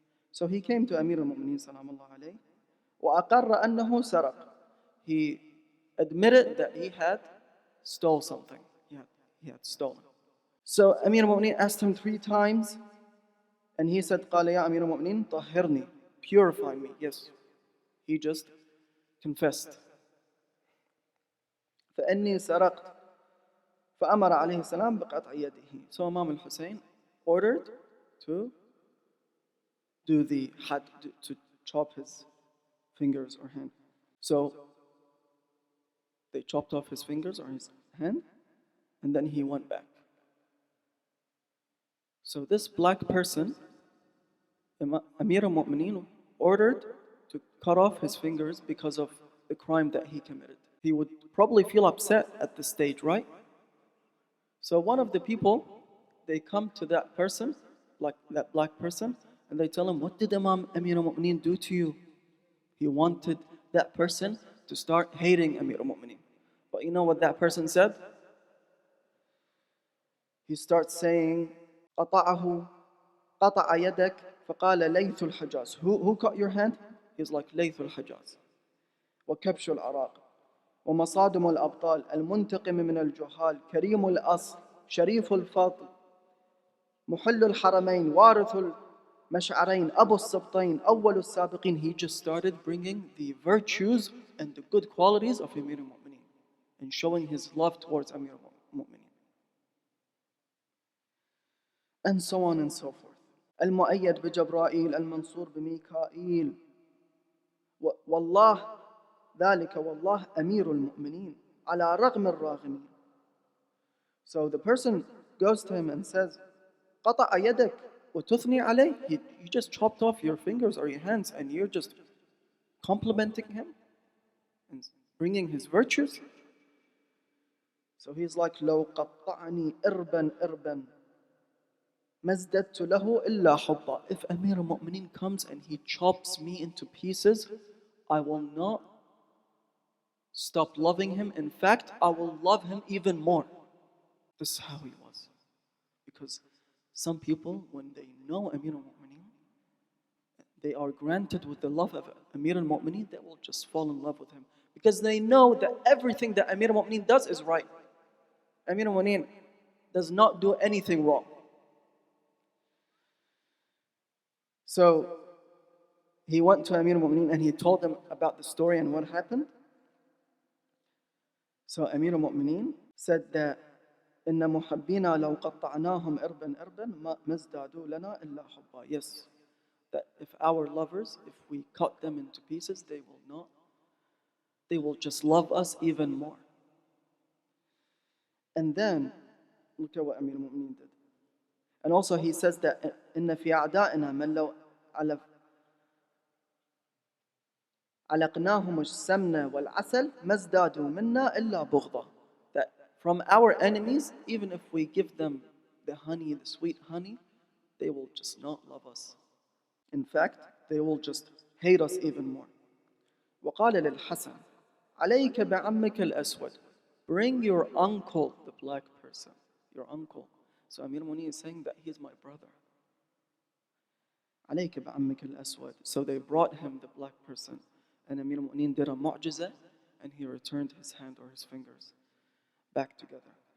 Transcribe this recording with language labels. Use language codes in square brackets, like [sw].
[en] So he came to Amir al-Mu'mineen salamullah alayhi. [ar] وَأَقَرَّ أَنَّهُ سَرَقَ. [en] He admitted that he had stole something. He had stolen. So Amir al-Mu'mineen asked him 3 times, and he said, [ar] قال يا أمير المؤمنين طهرني, [en] purify me. Yes, he just confessed. [ar] فإني سرقت فأمر عليه السلام بقطع يده. [en] So Imam al-Hussein ordered to do the had, to chop his fingers or hand. So they chopped off his fingers or his hand, and then he went back. So this black person, Amir al-Mu'mineen, ordered to cut off his fingers because of the crime that he committed. He would probably feel upset at this stage, right? So one of the people, they come to that person, like that black person, and they tell him, what did Imam Amir al-Mu'mineen do to you? He wanted that person to start hating Amir al-Mu'mineen. But you know what that person said? He starts saying, [ar] قطع يدك فقال ليث الحجاز. [en] Who cut your hand? He's like [ar] ليث الحجاز. وكبش العراق ومصادم الأبطال المنتقم من الجهال كريم الأصل شريف الفضل محل الحرمين وارث المشعرين أبو السبطين أول السابقين. [en] He just started bringing the virtues and the good qualities of Amir al-Mu'mineen and showing his love towards Amir al-Mu'mineen. And so on and so forth. [ar] المؤيد بجبرائيل المنصور بميكائيل والله ذلك والله أمير المؤمنين على رغم الراغمين. [en] So the person goes to him and says, [ar] قطع يدك وتثني عليه. [en] You just chopped off your fingers or your hands and you're just complimenting him and bringing his virtues. So he's like [ar] لو قطعني إربا إربا مزددت له إلا حبا. [en] If Amir al-Mu'mineen comes and he chops me into pieces, I will not stop loving him. In fact, I will love him even more. This is how he was. Because some people, when they know Amir al-Mu'mineen, they are granted with the love of Amir al-Mu'mineen, they will just fall in love with him. Because they know that everything that Amir al-Mu'mineen does is right. Amir al-Mu'mineen does not do anything wrong. So he went to Amir al-Mu'mineen and he told them about the story and what happened. So Amir al-Mu'mineen said that [ar] إن محبينا لو قطعناهم إربا إربا ما ازدادوا لنا إلا حبا. [en] Yes, that if our lovers, if we cut them into pieces, they will just love us even more. And then look at what Amir al-Mu'mineen did. And also he says that [ar] إن في أعدائنا من لو علقناهم السمن والعسل ما ازدادوا منا إلا بغضا. [en] That from our enemies, even if we give them the honey, the sweet honey, they will just not love us. In fact, they will just hate us even more. [ar] وقال للحسن عليك بعمك الأسود. [en] Bring your uncle, the black person, your uncle. So Amir al-Mu'mineen is saying that he's my brother. [ar] عليك بعمك الأسود. [en] So they brought him the black person. And Amir al-Mu'mineen did a mu'jiza and he returned his hand or his fingers back together.